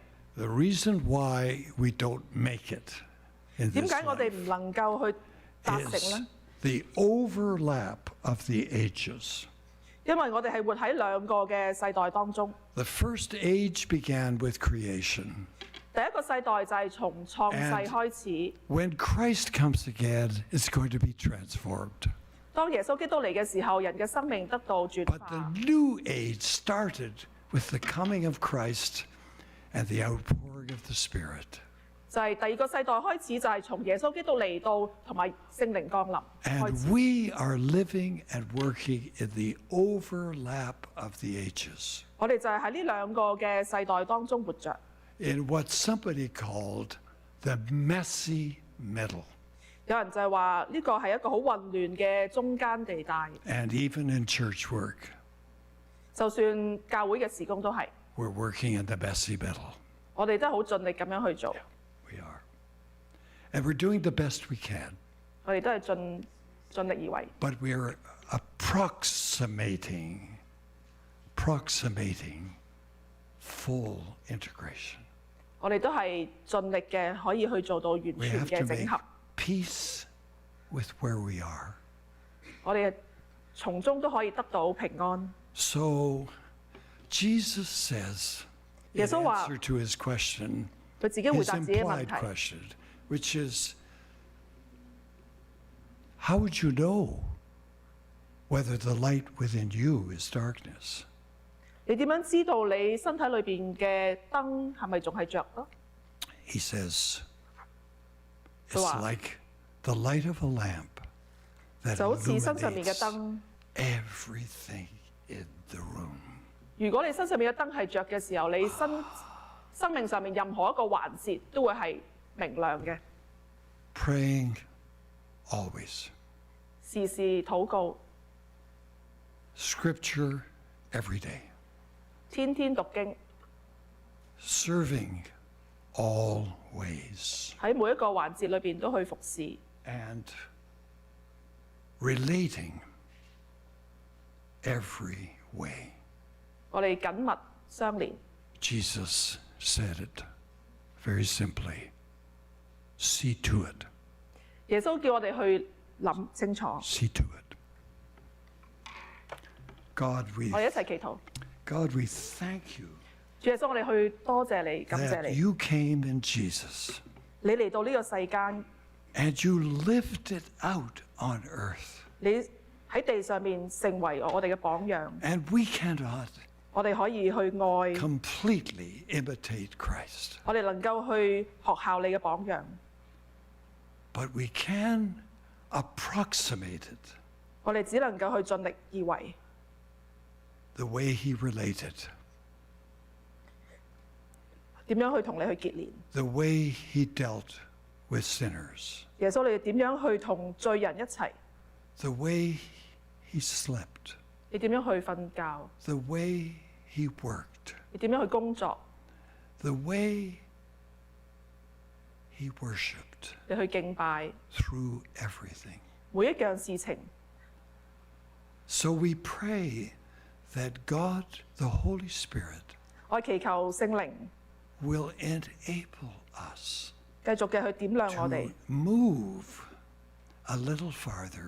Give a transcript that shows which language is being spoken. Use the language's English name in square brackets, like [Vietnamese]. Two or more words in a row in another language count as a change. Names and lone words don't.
[English] The reason why we don't make it in [Cantonese] 點 [English] this [Cantonese] 解我哋 [English] life [Cantonese] 唔能夠去達成 [English] is [Cantonese] 呢？ [English] the overlap of the ages. [Cantonese] 因為我哋係活喺兩個嘅世代當中。 [English] The first age began with creation. [Cantonese] 第一個世代就係從創世 [English] And [Cantonese] 開始。 [English] When Christ comes again, it's going to be transformed. [Cantonese] 當耶穌基督嚟嘅時候，人嘅生命得到轉 [English] But [Cantonese] 化。 [English] the new age started with the coming of Christ and the outpouring of the Spirit. [Cantonese] 就係第二個世代開始，就係從耶穌基督嚟到同埋聖靈降臨開 [English] And [Cantonese] 始。 [English] we are living and working in the overlap of the ages, [Cantonese] 我哋就係喺呢兩個嘅世代當中活着。 [English] in what somebody called the messy middle. [Cantonese] 有人就係話呢個係一個好混亂嘅中間地帶， [English] And even in church work, [Cantonese] 就算教會嘅事工都係， [English] we're working in the messy middle. [Cantonese] 我哋都係好盡力咁樣去做， [English] We are. And we're doing the best we can, [Cantonese] 我哋都係盡力而為。 [English] but we're approximating full integration. [Cantonese] 我哋都係盡力嘅，可以去做到完 [English] We [Cantonese] 全 [English] have [Cantonese] 嘅 [English] to [Cantonese] 整 [English] make [Cantonese] 合。 [English] peace with where we are. [Cantonese] 我哋從中都可以得到平安。 [English] So Jesus says, in [Cantonese] 耶穌話 [English] answer to his question, [Cantonese] 佢自己回 [English] his [Cantonese] 答自己嘅問 [English] implied [Cantonese] 題， [English] question, which is, how would you know whether the light within you is darkness? [Cantonese] 你點樣知道你身體裏邊嘅燈係咪仲係着咯？ [English] He says, It's Wow. like the light of a lamp that [Cantonese] 就好似身上面嘅 [English] illuminates [Cantonese] 燈。 [English] everything in the room. [Cantonese] 如果你身上面嘅燈係着嘅時候，你生命上面任何一個環節都會係明亮嘅。 [English] Praying always. [Cantonese] 時時禱告， [English] Scripture every day. [Cantonese] 天天讀經， [English] Serving always. [Cantonese] 喺每一個環節裏邊都去服侍， [English] And relating every way. [Cantonese] 我哋緊密相連。 [English] Jesus said it very simply. See to it. [Cantonese] 耶穌叫我哋去諗清楚，我 [English] See to it. God, [Cantonese] 哋一齊祈禱。 [English] God, we thank you [Cantonese] 主耶穌，我哋去多謝你，感謝 [English] that [Cantonese] 你。 [English] you came in Jesus [Cantonese] 你嚟到呢個世間， [English] and you lived it out on earth. [Cantonese] 你喺地上面成為我哋嘅榜樣， [English] And we cannot [Cantonese] 我哋可以去愛， [English] completely imitate Christ, [Cantonese] 我哋能夠去學效你嘅榜樣， [English] but we can approximate it [Cantonese] 我哋只能夠去盡力而為， [English] the way he related, [Cantonese] 點樣去同你去結連。 [English] the way he dealt with sinners, [Cantonese] 耶穌，你點樣去同罪人一齊？ [English] the way he slept, [Cantonese] 你點樣去瞓覺？ [English] the way he worked, [Cantonese] 你點樣去工作？ [English] the way he worshiped [Cantonese] 你去敬拜 [English] through everything. [Cantonese] 每一樣事情。 [English] So we pray that God, the Holy Spirit, [Cantonese] 我祈求聖靈 [English] will enable us [Cantonese] 繼續嘅去點亮我 [English] to [Cantonese] 哋， [English] move a little farther